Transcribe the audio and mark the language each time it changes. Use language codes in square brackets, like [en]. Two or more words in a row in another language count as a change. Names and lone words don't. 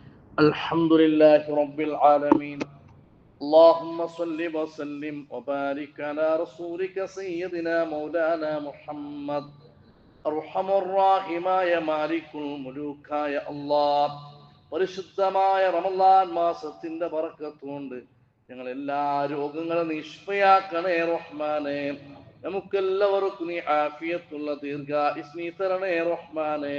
[ar] الحمد لله رب العالمين. اللهم صل وسلم وبارك على رسولك سيدنا مولانا محمد. [ml] അർഹമുർറാഹിമായ മാലിക്കുൽ മുലൂക്കായ അല്ലാഹ്, പരിശുദ്ധമായ റമളാൻ മാസത്തിന്റെ ബറക്കത്ത് കൊണ്ട് ഞങ്ങൾ എല്ലാ രോഗങ്ങളും നിഷ്പയാക്കണേ റഹ്മാനെ. നമുക്കെല്ലാവർക്കും നീ ആഫിയത്തുള്ള ദീർഘായുസ്സ് നീ തരണേ റഹ്മാനെ.